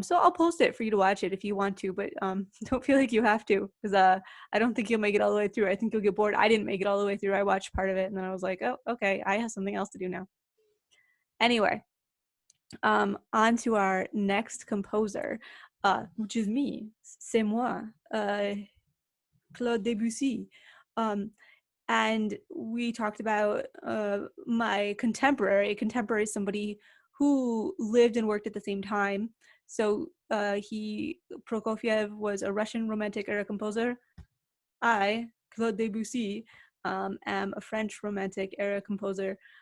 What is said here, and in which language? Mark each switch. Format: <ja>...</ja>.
<en>So I'll post it for you to watch it if you want to, but don't feel like you have to, because I don't think you'll make it all the way through. I think you'll get bored. I didn't make it all the way through. I watched part of it and then I was like, oh, okay, I have something else to do now. Anyway, on to our next composer, which is me.</en> <fr>C'est moi, Claude Debussy.</fr> <en>And we talked about my contemporary, somebody who lived and worked at the same time. So Prokofiev was a Russian Romantic era composer. I, Claude Debussy, am a French Romantic era composer.</en>